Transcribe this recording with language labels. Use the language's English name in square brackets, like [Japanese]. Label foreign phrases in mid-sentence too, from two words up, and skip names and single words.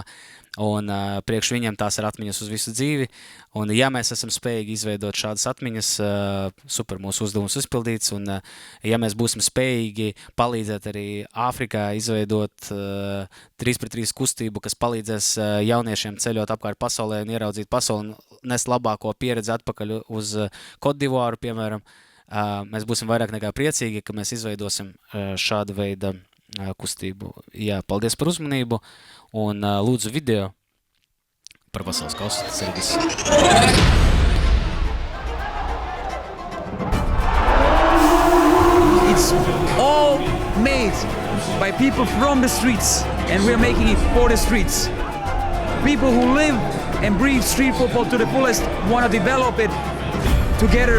[Latvian] un priekš viņiem tās ir atmiņas uz visu dzīvi, un ja mēs esam spējīgi izveidot šādas atmiņas, super mūsu uzdevums izpildīts, un ja mēs būsim spējīgi palīdzēt arī Āfrikā izveidot 3x3 kustību, kas palīdzēs jauniešiem ceļot apkārt pasaulē un ieraudzīt pasauli un nest labāko pieredzi atpakaļ uz Kotdivāru, piemēram, mēs būsim vairāk nekā priecīgi, ka mēs izveidosim šādu veidu kustību. Jā, paldies par uzmanību un lūdzu video par pasaules kausu. Tas ir viss. [English] It's all made by people from the streets and we're making it for the streets. People who live and breathe street football to the fullest want to develop it together.